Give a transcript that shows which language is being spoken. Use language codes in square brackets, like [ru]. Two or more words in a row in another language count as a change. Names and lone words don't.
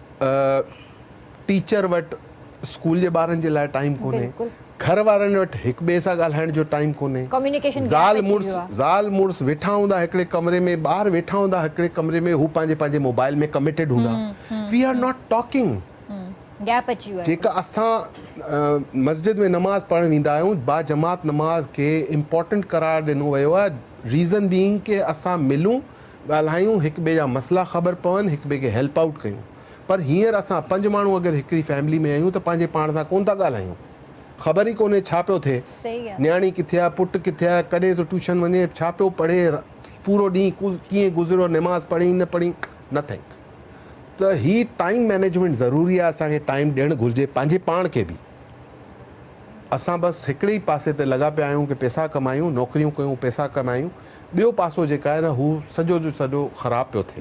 [sd] ٽيچر وٽ اسڪول جي ٻارن جي لاءِ ٽائيم ڪونهي, बिल्कुलु। گهر وارن وٽ هڪ ٻئي سان ڳالهائڻ جو ٽائيم ڪونهي. कम्युनिकेशन زال مڙس ويٺا هوندا هڪڙي ڪمري ۾، ٻار ويٺا هوندا هڪڙي ڪمري ۾، هو پنهنجي موبائل ۾ ڪمٽيڊ هوندا. [en] We are not talking, [sd] گيپ اچي ويو آهي جيڪا اسان مسجد ۾ نماز پڙهڻ ويندا آهيون باجماعت نماز کي امپورٽنٽ قرار ڏنو ويو آهي [en] reason being [sd] ته اسان ملون ڳالهايون هڪ ٻئي جا مسئلا خبر پون هڪ ٻئي کي [en] help out [sd] ڪيون پر هاڻي اسان 5 ماڻهو اگر هڪڙي فيملي ۾ آهيون ته پنهنجي پاڻ سان ڪون ٿا ڳالهايون خبر ئي ڪونهي ڇا پيو ٿئي صحيح آهي نياڻي ڪٿي آهي پٽ ڪٿي آهي ڪڏهن تو ٽيوشن وڃي ڇا پيو پڙهي پورو ڏينهن ڪيئن گذريو نماز پڙهي نه پڙهي نٿنگ ته هي [en] time management [sd] ضروري آهي اسان کي ٽائيم ڏيڻ گهرجي پنهنجي پاڻ کي به اسان بس هڪڙي ئي پاسي تي لڳا پيا آهيون ڪي پئسا ڪمايون نوڪريون ڪيون پئسا ڪمايون ٻيو پاسو جيڪا آهي نه هو سڄو جو سڄو خراب پيو ٿئي